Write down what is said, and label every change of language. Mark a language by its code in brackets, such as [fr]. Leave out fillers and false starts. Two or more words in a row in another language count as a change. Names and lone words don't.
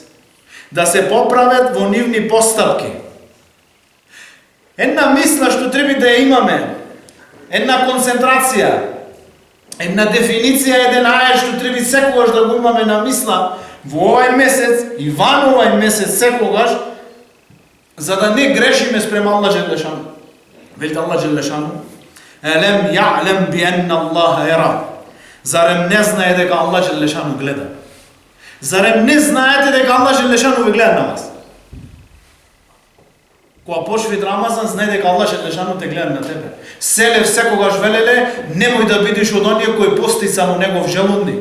[mk] Да се поправат во нивни постапки. Една мисла што треба да ја имаме, една концентрација, една дефиниција, еден ајат што треба секогаш да го имаме на мисла во овој месец и ван овој месец секогаш, за да не грешиме спрема Аллах Джелешану. [ar] Вели Аллах Джелешану: "ألم يعلم بأن الله يرى." [mk] Зарем не знае дека Аллах Джелешану гледа? Зарем не знаете дека Аллах Джелешану ви гледа на вас? Кога почви Рамазан, знае дека Аллах Джелешану те гледа на тебе. Селев секогаш велеле, немој да бидеш од оние кои пости само негов желудник.